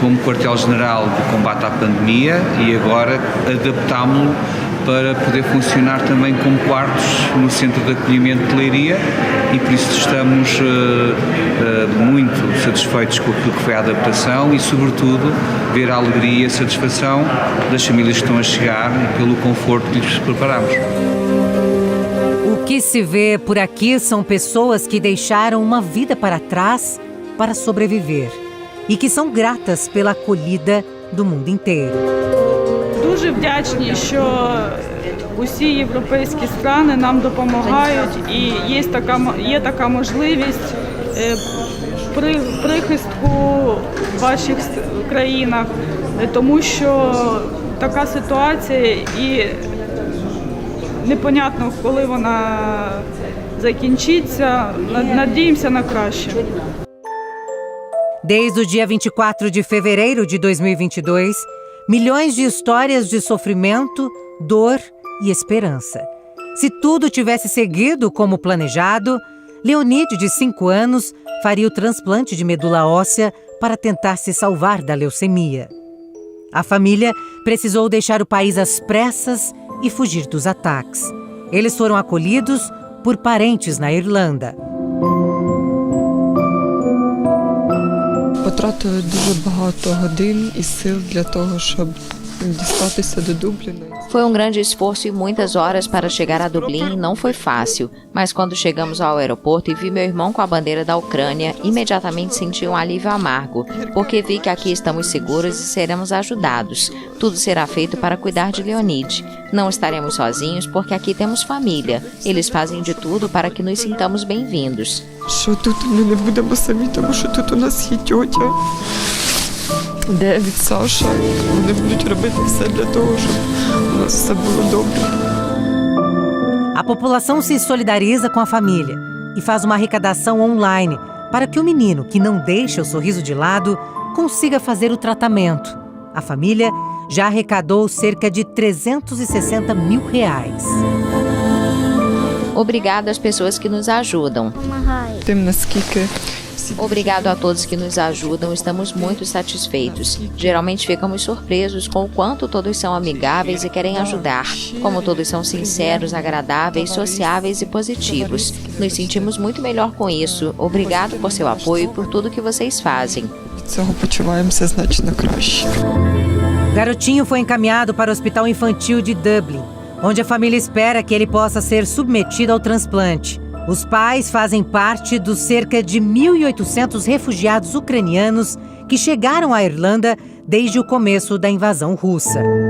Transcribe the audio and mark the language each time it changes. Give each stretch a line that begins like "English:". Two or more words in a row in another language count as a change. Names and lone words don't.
Portuguese: como quartel-general do combate à pandemia e agora adaptámo-lo para poder funcionar também como quartos no centro de acolhimento de Leiria e por isso estamos muito satisfeitos com aquilo que foi a adaptação e sobretudo ver a alegria e a satisfação das famílias que estão a chegar e pelo conforto que lhes preparamos. O que se vê por aqui são pessoas que deixaram uma vida para trás para sobreviver e que são gratas pela acolhida do mundo inteiro.
Ukrainian: Дуже вдячні, що усі європейські країни нам допомагають і є така можливість прихистку в ваших країнах, тому що така ситуація і непонятно, коли вона закінчиться, надіємося на краще.
Portuguese: Desde o dia 24 de fevereiro de 2022, milhões de histórias de sofrimento, dor e esperança. Se tudo tivesse seguido como planejado, Leonide, de 5 anos, faria o transplante de medula óssea para tentar se salvar da leucemia. A família precisou deixar o país às pressas e fugir dos ataques. Eles foram acolhidos por parentes na Irlanda.
Ukrainian: Потратили дуже багато годин і сил для того, щоб дістатися до Дубліна.
Portuguese: Foi um grande esforço e muitas horas para chegar a Dublin e não foi fácil, mas quando chegamos ao aeroporto e vi meu irmão com a bandeira da Ucrânia, imediatamente senti um alívio amargo, porque vi que aqui estamos seguros e seremos ajudados. Tudo será feito para cuidar de Leonide. Não estaremos sozinhos porque aqui temos família. Eles fazem de tudo para que nos sintamos bem-vindos.
Ukrainian: Що тут ми не будемо самі, тому що тут у нас є тьотя, Девід, Саша. Вони будуть робити все для того, щоб у нас все було добре.
Portuguese: A população se solidariza com a família e faz uma arrecadação online para que o menino, que não deixa o sorriso de lado, consiga fazer o tratamento. A família já arrecadou cerca de R$360 mil. Obrigado às pessoas que nos ajudam.
Ukrainian: Тим, наскільки
Portuguese: Obrigado a todos que nos ajudam, estamos muito satisfeitos. Geralmente ficamos surpresos com o quanto todos são amigáveis e querem ajudar, como todos são sinceros, agradáveis, sociáveis e positivos. Nos sentimos muito melhor com isso. Obrigado por seu apoio e por tudo que vocês fazem.
Ukrainian: цього почуваємося значно краще.
Portuguese: Garotinho foi encaminhado para o Hospital Infantil de Dublin, onde a família espera que ele possa ser submetido ao transplante. Os pais fazem parte dos cerca de 1.800 refugiados ucranianos que chegaram à Irlanda desde o começo da invasão russa.